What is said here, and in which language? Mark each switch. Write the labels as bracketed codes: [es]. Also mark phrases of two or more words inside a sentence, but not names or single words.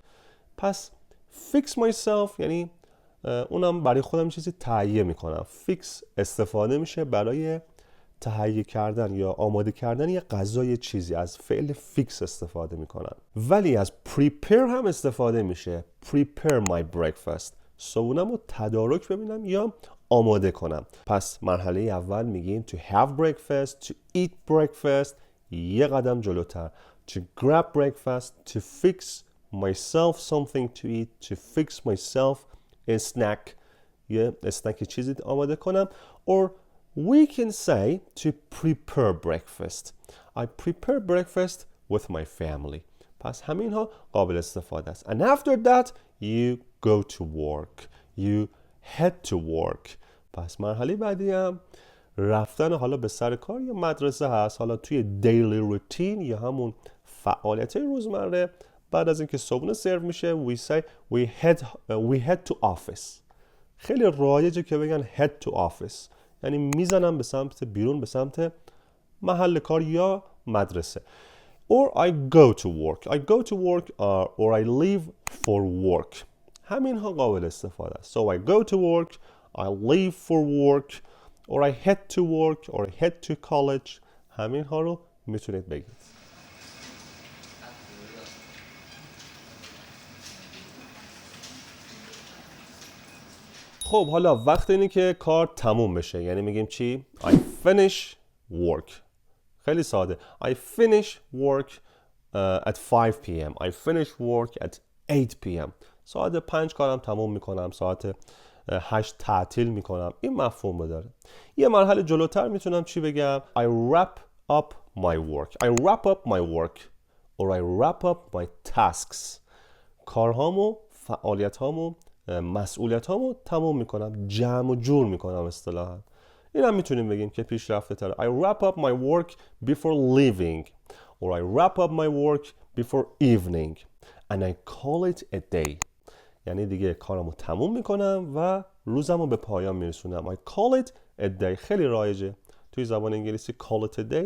[fa] پس [en] fix myself [fa] یعنی اونم برای خودم چیزی تهیه میکنم. fix استفاده میشه برای تهیه کردن یا آماده کردن یه غذا یه چیزی از فعل فیکس استفاده میکنن. ولی از [en] prepare [fa] هم استفاده میشه. [en] prepare my breakfast. [fa] صبحونم رو تدارک ببینم یا آماده کنم. پس مرحله اول میگیم [en] to have breakfast, to eat breakfast. [fa] یه قدم جلوتر [en] to grab breakfast, to fix myself something to eat, to fix myself a snack. [fa] یه اسنک چیزی آماده کنم. [en] Or we can say to prepare breakfast. I prepare breakfast with my family. [fa] پس همین ها قابل استفاده است. [en] And after that you go to work. You head to work. [fa] پس مرحله بعدی هم رفتن حالا به سر کار یا مدرسه هست. حالا توی [en] daily routine [fa] یا همون فعالیت روزمره بعد از اینکه صبحونه سرو میشه [en] we say we head to office. [fa] خیلی رایجه که بگن [en] head to office [fa] یعنی میزنم به سمت بیرون به سمت محل کار یا مدرسه. [en] Or I go to work. I go to work or I leave for work. [fa] همین ها قابل استفاده است. [en] So I go to work, I leave for work, or I head to work, or I head to college. [fa] همین ها رو میتونید بگید. خب حالا وقت اینه که کار تموم بشه. یعنی میگیم چی؟ [en] I finish work. [fa] خیلی ساده. [en] I finish work at 5 p.m. I finish work at 8 p.m. [fa] ساعت 5 کارم تموم میکنم. ساعت 8 تعطیل میکنم. این مفهوم رو داره. یه مرحله جلوتر میتونم چی بگم؟ [en] I wrap up my work. I wrap up my work. Or I wrap up my tasks. [fa] کارهامو، فعالیتهامو، مسئولیتامو تموم میکنم. جمع و جور میکنم اصطلاحاً. این هم میتونیم بگیم که پیشرفته تره. [en] I wrap up my work before leaving. Or I wrap up my work before evening. And I call it a day. [fa] یعنی دیگه کارمو تموم میکنم و روزمو به پایان میرسونم. [en] I call it a day. [fa] خیلی رایجه توی زبان انگلیسی [en] call it a day.